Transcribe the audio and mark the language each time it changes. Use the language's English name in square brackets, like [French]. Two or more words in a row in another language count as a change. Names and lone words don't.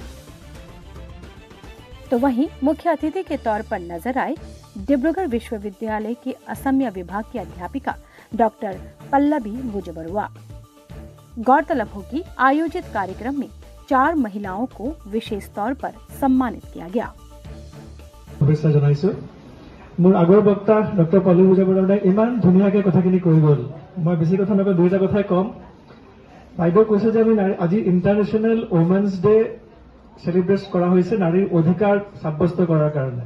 [Hindi] तो वहीं मुख्य अतिथि के तौर पर नजर आए डिब्रूगढ़ विश्वविद्यालय के असमिया विभाग की अध्यापिका डॉक्टर पल्लवी मुजबरुआ। गौरतलब हो कि आयोजित कार्यक्रम में 4 महिलाओं को विशेष तौर पर सम्मानित किया गया। [Assamese] মোৰ আগৰ বক্তা ডক্টৰ পল্লৱী মুজবৰুৱাই ইমান ধুনীয়াকৈ কথাখিনি কৈ গ'ল। মই বেছি কথা নকওঁ, দুটা কথাই কম। বাইদেউ কৈছে যে আমি আজি [English] international women's day celebrate [Assamese] কৰা হৈছে নাৰীৰ অধিকাৰ সাব্যস্ত কৰাৰ কাৰণে।